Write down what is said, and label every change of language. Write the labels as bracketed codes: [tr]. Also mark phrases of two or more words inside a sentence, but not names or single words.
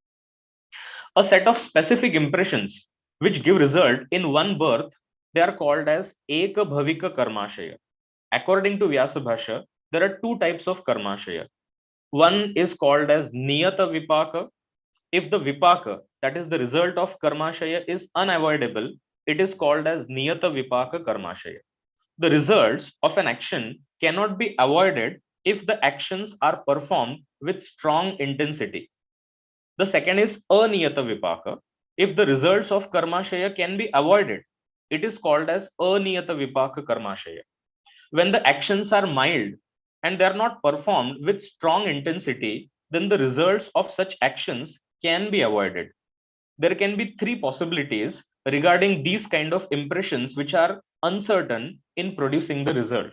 [en] A set of specific impressions which give result in one birth, they are called as [sa] eka bhavika karmashaya. [en] According to Vyasa Bhashya, there are two types of karmashaya. One is called as [sa] niyata vipaka. [en] If the vipaka, that is the result of karmashaya, is unavoidable, it is called as [sa] niyata vipaka karmashaya. [en] The results of an action cannot be avoided if the actions are performed with strong intensity. The second is [sa] aniyata vipaka. [en] If the results of karmashaya can be avoided, it is called as [sa] aniyata vipaka karmashaya. [en] When the actions are mild and they are not performed with strong intensity, then the results of such actions can be avoided. There can be three possibilities regarding these kind of impressions which are uncertain in producing the results.